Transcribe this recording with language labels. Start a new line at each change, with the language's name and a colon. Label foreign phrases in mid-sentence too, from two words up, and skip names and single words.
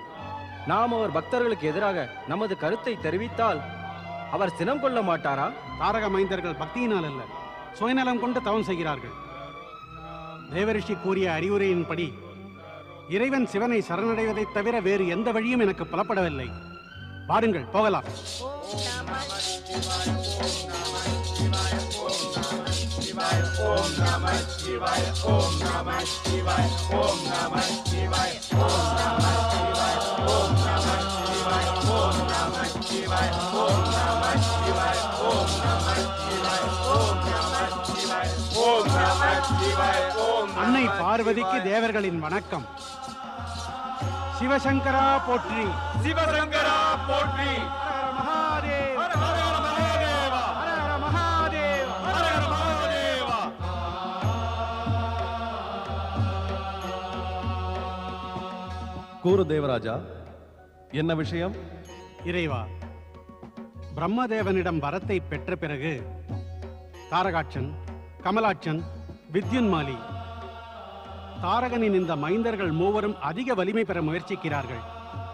Tamil: நாம் அவர் பக்தர்களுக்கு எதிராக நமது கருத்தை தெரிவித்தால் அவர் சினம் கொள்ள மாட்டாரா? தாரக மைந்தர்கள் பக்தியினால் அல்ல, சுயநலம் கொண்டு தவம் செய்கிறார்கள். தேவரிஷி கூறிய அறிவுரையின்படி இறைவன் சிவனை சரணடைவதைத் தவிர வேறு எந்த வழியும் எனக்கு புலப்படவில்லை. பாருங்கள், போகலாம்.
Sanskrit: ओम नमः शिवाय ओम नमः शिवाय ओम नमः शिवाय ओम नमः शिवाय ओम नमः शिवाय ओम नमः शिवाय ओम नमः शिवाय ओम नमः शिवाय ओम नमः शिवाय ओम नमः शिवाय ओम
Tamil: அன்னை பார்வதிக்கு தேவர்களின் வணக்கம். சிவசங்கரா போற்றி. சிவசங்கரா போற்றி மகாதேவ
Sanskrit: हर हर महादेव
Tamil: மகாதேவ.
Sanskrit: हर हर महादेव
Tamil: கூறு தேவராஜா, என்ன விஷயம்? இறைவா, பிரம்மதேவனிடம் வரத்தை பெற்ற பிறகு தாரகாட்சன், கமலாட்சன், வித்யுன்மாலி, தாரகனின் இந்த மைந்தர்கள் மூவரும் அதிக வலிமை பெற முயற்சிக்கிறார்கள்.